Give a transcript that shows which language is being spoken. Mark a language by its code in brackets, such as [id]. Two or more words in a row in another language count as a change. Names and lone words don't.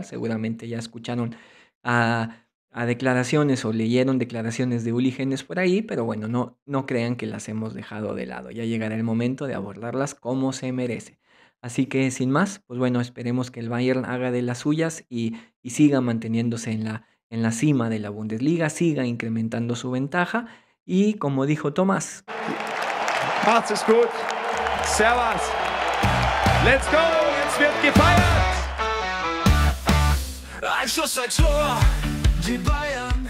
[es] Seguramente ya escucharon a, a declaraciones o leyeron declaraciones de Uli Genes por ahí, pero bueno, no crean que las hemos dejado de lado. Ya llegará el momento de abordarlas como se merece. Así que sin más, pues bueno, esperemos que el Bayern haga de las suyas y siga manteniéndose en la cima de la Bundesliga, siga incrementando su ventaja y como dijo Tomás, [de] Macht's es gut. Servus. [en] Let's go. [de] Jetzt wird gefeiert. Ein Schuss, ein Tor, die Bayern